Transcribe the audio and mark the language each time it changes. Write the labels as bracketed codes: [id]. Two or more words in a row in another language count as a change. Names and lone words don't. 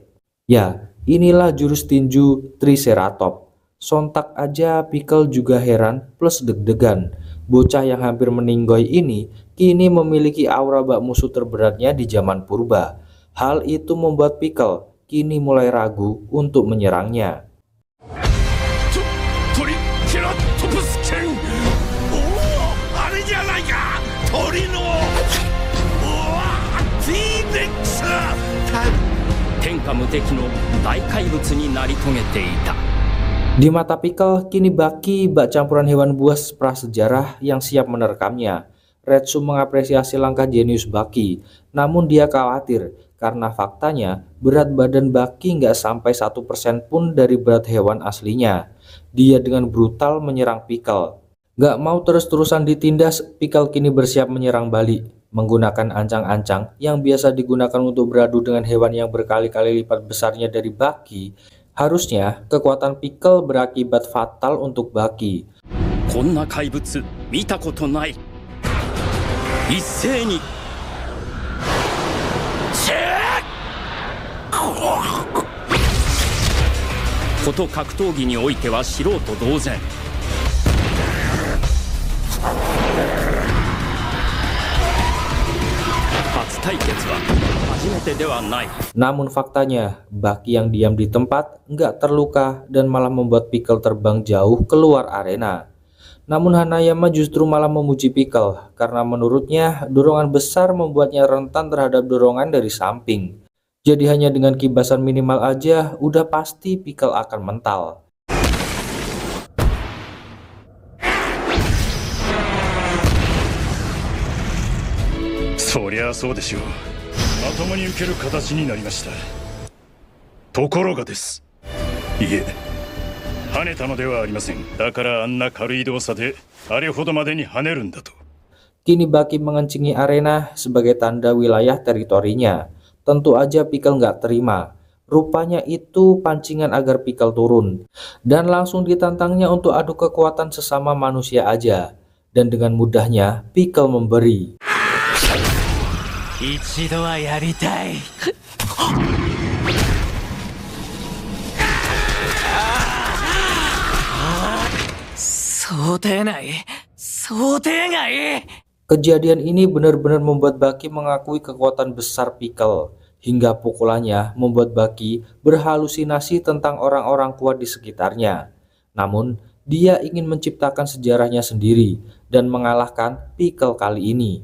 [id] Ya, inilah jurus tinju Triceratops. Sontak aja Pickle juga heran plus deg-degan. Bocah yang hampir meninggoy ini kini memiliki aura bak musuh terberatnya di zaman purba. Hal itu membuat Pickle kini mulai ragu untuk menyerangnya. [ja] トリケラトプス剣、おお、あれじゃないか、鳥の、ティーレックス、天下無敵の大怪物になり遂げていた。 [id] Di mata Pickle, kini Baki bak campuran hewan buas prasejarah yang siap menerkamnya. Retsu mengapresiasi langkah jenius Baki, namun dia khawatir karena faktanya berat badan Baki nggak sampai 1% pun dari berat hewan aslinya. Dia dengan brutal menyerang Pickle. Nggak mau terus-terusan ditindas, Pickle kini bersiap menyerang balik. Menggunakan ancang-ancang yang biasa digunakan untuk beradu dengan hewan yang berkali-kali lipat besarnya dari Baki. Harusnya kekuatan Pickle berakibat fatal untuk Baki. [ja] こんな怪物見たことない。一斉に。こと格闘技においては素人同然。初対決は初めてではない。 [id] Namun faktanya, Baki yang diam di tempat nggak terluka dan malah membuat Pickle terbang jauh keluar arena. Namun Hanayama justru malah memuji Pickle karena menurutnya dorongan besar membuatnya rentan terhadap dorongan dari samping. Jadi hanya dengan kibasan minimal aja udah pasti Pickle akan mental. [ja] そりゃそうでしょう。まともに受ける形になりました。ところがです。いえ、跳ねたのではありません。だからあんな軽い動作であれほどまでに跳ねるんだと。 [id] Kini Baki mengencingi arena sebagai tanda wilayah teritorinya. Tentu aja Pickle nggak terima. Rupanya itu pancingan agar Pickle turun. Dan langsung ditantangnya untuk adu kekuatan sesama manusia aja. Dan dengan mudahnya Pickle memberi. [ja] 一度はやりたい。想定内、想定外。 [id] Kejadian ini benar-benar membuat Baki mengakui kekuatan besar Pickle. Hingga pukulannya membuat Baki berhalusinasi tentang orang-orang kuat di sekitarnya. Namun, dia ingin menciptakan sejarahnya sendiri dan mengalahkan Pickle kali ini.